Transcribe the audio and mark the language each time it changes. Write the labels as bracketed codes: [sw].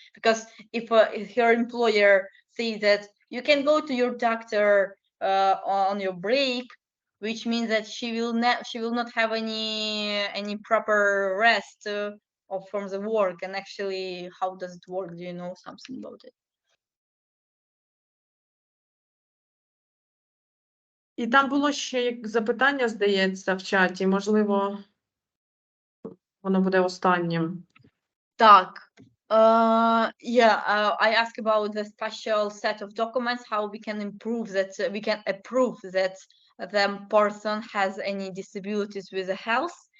[en] Because if her employer says that you can go to your doctor on your break, which means that she will not have any proper rest from the work. And actually, how does it work? Do you know something about it? [uk] І там було ще запитання, здається, в чаті. Можливо, воно буде останнім. Так. [en] I asked about the special set of documents, how we can improve that, we can approve that the person has any disabilities with the health.